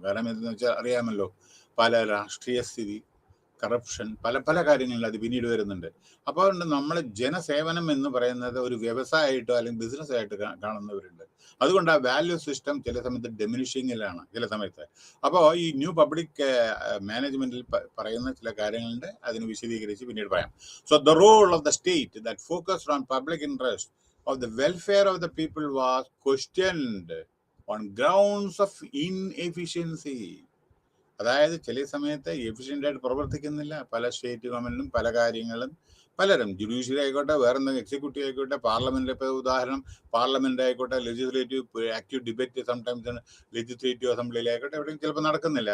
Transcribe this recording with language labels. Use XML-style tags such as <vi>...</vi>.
<ml>കാരണം എന്തെന്ന് വെച്ചാൽ അറിയാമല്ലോ, പല രാഷ്ട്രീയ സ്ഥിതി, കറപ്ഷൻ, പല പല കാര്യങ്ങളിൽ അത് പിന്നീട് വരുന്നുണ്ട്. അപ്പോൾ നമ്മൾ ജനസേവനം എന്ന് പറയുന്നത് ഒരു വ്യവസായമായിട്ടോ അല്ലെങ്കിൽ ബിസിനസ് ആയിട്ട് കാണുന്നവരുണ്ട്. അതുകൊണ്ട് ആ വാല്യൂ സിസ്റ്റം ചില സമയത്ത് ഡെമിനിഷിങ്ങിലാണ് ചില സമയത്ത്. അപ്പോൾ ഈ ന്യൂ പബ്ലിക് മാനേജ്മെന്റിൽ പറയുന്ന ചില കാര്യങ്ങളുണ്ട്, അതിന് വിശദീകരിച്ച് പിന്നീട് പറയാം.</ml> <en>So the role of the state that focused on public interest of the welfare of the people was questioned on grounds of inefficiency.</en> <ml>അതായത് ചില സമയത്ത് എഫിഷ്യൻ്റ് ആയിട്ട് പ്രവർത്തിക്കുന്നില്ല പല സ്റ്റേറ്റ് ഗവൺമെന്റും. പല കാര്യങ്ങളും പലരും, ജുഡീഷ്യറി ആയിക്കോട്ടെ, വേറെ എന്തെങ്കിലും എക്സിക്യൂട്ടീവ് ആയിക്കോട്ടെ, പാർലമെന്റ്, ഇപ്പോൾ ഉദാഹരണം പാർലമെന്റ് ആയിക്കോട്ടെ, legislative active debate sometimes legislative അസംബ്ലിയിലായിക്കോട്ടെ, എവിടെയും ചിലപ്പോൾ നടക്കുന്നില്ല.</ml>